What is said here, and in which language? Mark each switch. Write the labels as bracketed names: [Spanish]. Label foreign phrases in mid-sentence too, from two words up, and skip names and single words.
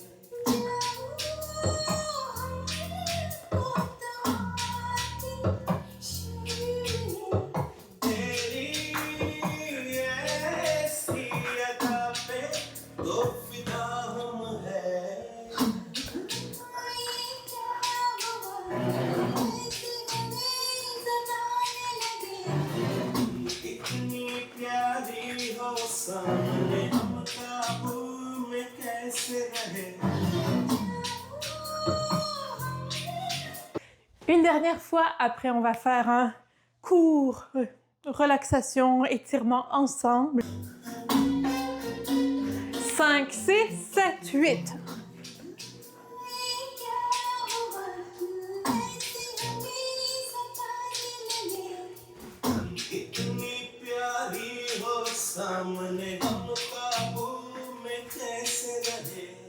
[Hindi] तेरी ऐसी अदा पे तो फिदा हम है इतनी प्यारी हो सामने हम काबू में कैसे रहे [French] Une dernière fois, après on va faire un court relaxation, étirement ensemble. 5, 6, 7, 8. [Hindi] इतनी प्यारी हो सामने हम काबू में कैसे रहे